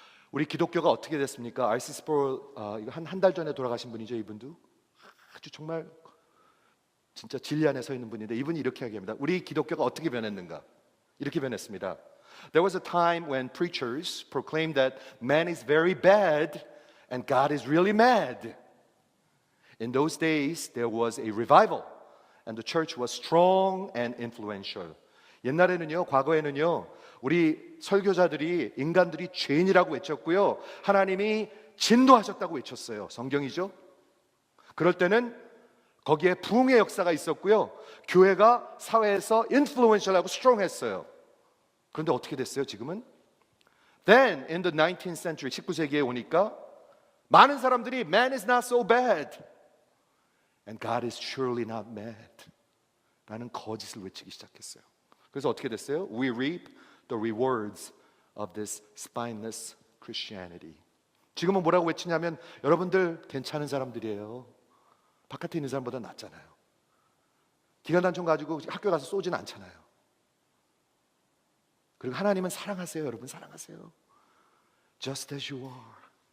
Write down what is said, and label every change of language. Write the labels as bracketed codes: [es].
[ko] 우리 기독교가 어떻게 됐습니까? R.C. 스프롤 한 달 전에 돌아가신 분이죠, 이분도. 아주 정말 진짜 진리 안에 서 있는 분인데 이분이 이렇게 이야기합니다. 우리 기독교가 어떻게 변했는가? 이렇게 변했습니다. [en] There was a time when preachers proclaimed that man is very bad and God is really mad. In those days, there was a revival and the church was strong and influential. [ko] 옛날에는요, 과거에는요, 우리 설교자들이 인간들이 죄인이라고 외쳤고요, 하나님이 진노하셨다고 외쳤어요. 성경이죠. 그럴 때는 거기에 부흥의 역사가 있었고요, 교회가 사회에서 influential하고 strong했어요. 그런데 어떻게 됐어요? 지금은? [en] Then in the 19th century, [ko] 19세기에 오니까 많은 사람들이 [en] man is not so bad and God is surely not mad [ko] 라는 거짓을 외치기 시작했어요. 그래서 어떻게 됐어요? [en] We reap the rewards of this spineless Christianity. [ko] 지금은 뭐라고 외치냐면 여러분들 괜찮은 사람들이에요. 바깥에 있는 사람보다 낫잖아요. 기관단총 가지고 학교 가서 쏘지는 않잖아요. 그리고 하나님은 사랑하세요. 여러분 사랑하세요. [en] Just as you are.